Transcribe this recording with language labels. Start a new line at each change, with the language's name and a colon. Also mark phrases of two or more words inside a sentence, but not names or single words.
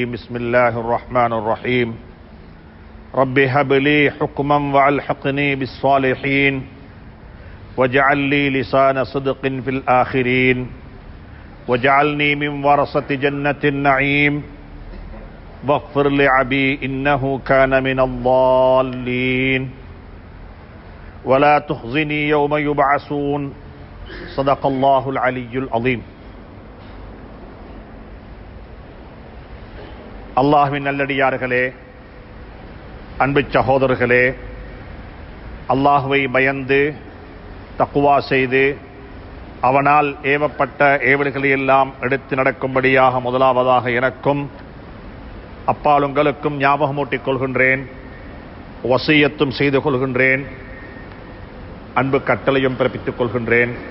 Arabic: بسم الله الرحمن الرحيم رب هب لي حكما وألحقني بالصالحين واجعل لي لسان صدق في الآخرين واجعلني من ورثة جنة النعيم واغفر لأبي إنه كان من الضالين ولا تخزني يوم يبعثون صدق الله العلي العظيم.
Tamil: அல்லாஹ்வின் நல்லடியார்களே, அன்பு சகோதரர்களே, அல்லாஹ்வை பயந்து தக்வா செய்து அவனால் ஏவப்பட்ட ஏவல்களை எல்லாம் எடுத்து நடக்கும்படியாக முதலாவதாக எனக்கும் அப்பால் உங்களுக்கும் ஞாபகமூட்டிக் கொள்கின்றேன், வசியத்தும் செய்து கொள்கின்றேன், அன்பு கட்டளையும் பிறப்பித்துக் கொள்கின்றேன்.